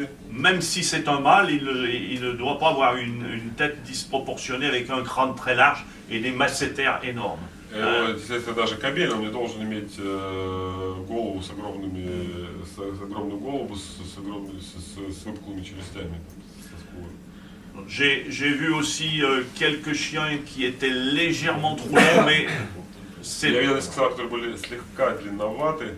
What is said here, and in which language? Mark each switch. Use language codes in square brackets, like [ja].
[fr] Même si c'est un mâle, il ne doit pas avoir une tête disproportionnée avec un crâne très large et des masséters énormes. [ru] Если даже кобель, он не должен иметь голову с огромную голову с выпуклыми челюстями. [fr] J'ai vu aussi quelques chiens qui étaient légèrement trop longs, mais [ru] Я видел несколько собак, которые были слегка длинноваты.